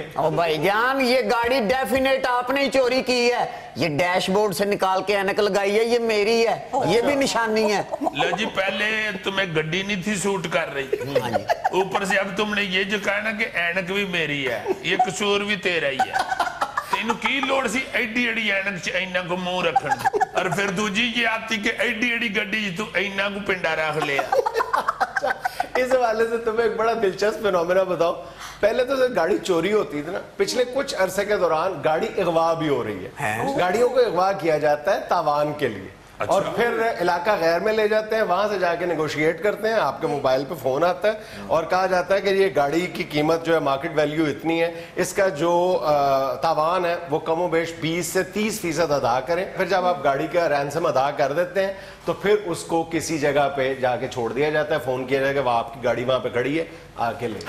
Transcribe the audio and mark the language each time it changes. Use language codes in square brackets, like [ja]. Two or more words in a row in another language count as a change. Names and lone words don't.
[ur] او بھائی جان یہ گاڑی ڈیفینیٹ آپ نے چوری کی ہے یہ ڈیش بورڈ سے نکال کے اینک لگائی ہے یہ میری ہے یہ بھی نشانی ہے لو جی پہلے تمہیں گڈی نہیں تھی سوٹ کر رہی اوپر سے اب تم نے یہ جو کہا نا کہ اینک بھی میری ہے یہ قصور بھی تیرا ہی ہے [pa] تینوں کی لوڑ سی ایڈی ایڈی اینک چ اینا کو منہ رکھن اور پھر دوجی یہ آتی کہ ایڈی ایڈی گڈی تو اینا کو پنڈا رکھ لیا [ur] اس حوالے سے تمہیں ایک بڑا دلچسپ فینومینا بتاؤ پہلے تو گاڑی چوری ہوتی تھی نا پچھلے کچھ عرصے کے دوران گاڑی اغوا بھی ہو رہی ہے گاڑیوں کو اغوا کیا جاتا ہے تاوان کے لیے اور پھر علاقہ غیر میں لے جاتے ہیں وہاں سے جا کے نیگوشیٹ کرتے ہیں آپ کے موبائل پہ فون آتا ہے اور کہا جاتا ہے کہ یہ گاڑی کی قیمت جو ہے مارکیٹ ویلیو اتنی ہے اس کا جو تاوان ہے وہ کم و بیش 20 سے 30% ادا کریں پھر جب آپ گاڑی کا رینسم ادا کر دیتے ہیں تو پھر اس کو کسی جگہ پہ جا کے چھوڑ دیا جاتا ہے فون کیا جائے کہ وہ آپ کی گاڑی وہاں پہ کھڑی ہے آ کے لے